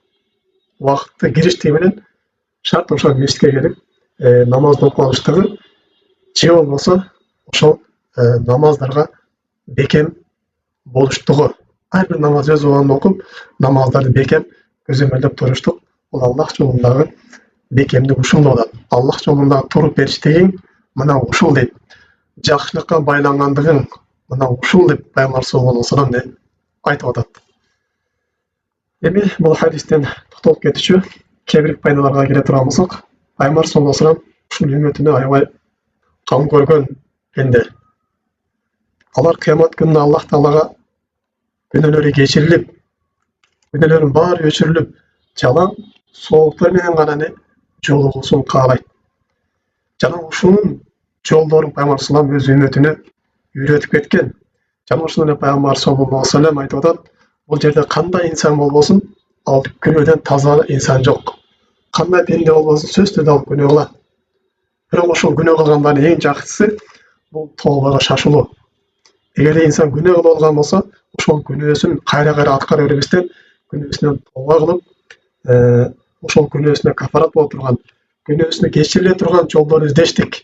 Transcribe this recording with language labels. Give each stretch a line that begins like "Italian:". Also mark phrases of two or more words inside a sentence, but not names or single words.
Kyrgyz: Убакытты кириштиги менен шарт ошол мешитке келип намазды окуп алыштыгы, же болбосо ошол намаздарга бекем болуштугу. Ар бир намаз өз убагында окуп, намаздарды бекем көзөмөлдөп туруштук. Бул Аллах жолундагы бекемдик ушул деп атат. Аллах жолундагы туруп бериштигиң мына ушул дейт. Жакшылыкка байлангандыгың мына ушул деп Пайгамбар
Arabic: صلى الله عليه وسلم
Kyrgyz: айтып атат. Эми бул хадистен токтолуп кетичү, кээ-бир пайдаларга келе турган болсок, Пайгамбар
Arabic: صلى الله عليه وسلم
Kyrgyz: ушул үммөтүнө аябай кам көргөн пенде. Алар кыямат күнүндө Аллах Таалага күнөөлөрү кечирилип, күнөөлөрүнүн баары өчүрүлүп, жалаң сооктор менен гана жолугуусун каалайт. Жана ушунун жолдорун Пайгамбар
Arabic: صلى الله عليه وسلم
Kyrgyz: өз үммөтүнө үйрөтүп кеткен. Жана ушуну эле пайгамбар
Arabic: صلى الله عليه وسلم
Kyrgyz: айтып атат, бул жерде кандай инсан болбосун, ал күнөөдөн таза инсан жок. Кандай пенде болбосун, сөзсүз түрдө ал күнөө кылат. Бирок ошол күнөө кылгандардын эң жакшысы бул тообага шашылуу. Эгерде инсан күнөө кылып алган болсо, ошол күнөөсүн кайра аткара бербестен, күнөөсүнөн тооба кылып, ошол күнөөсүнө кафарат боло турган, күнөөсүнө кечириле турган жолдорду издештик.